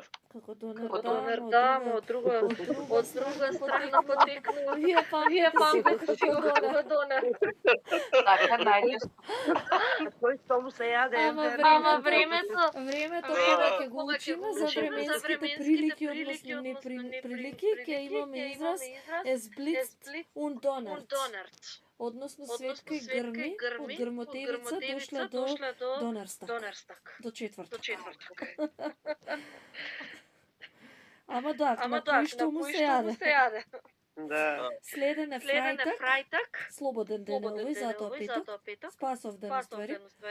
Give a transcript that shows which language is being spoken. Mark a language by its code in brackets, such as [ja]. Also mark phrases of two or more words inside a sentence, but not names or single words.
[mk] Како донер, да, од друга страна потекнува. Вие памтите си како донер. Така најлесно. Кој што му се јаде? Ама времето кога ќе го учиме за временските прилики, односно неприлики, ќе имаме израз [de] es blitzt und donnert. [mk] Односно светка и грми од грмотевица дошла до Донерстак. До четвртак. Ама да, на кој што му се јаде. Да. Следен е фрајтак, слободен ден е овој, затоа петок, спасов ден ствари.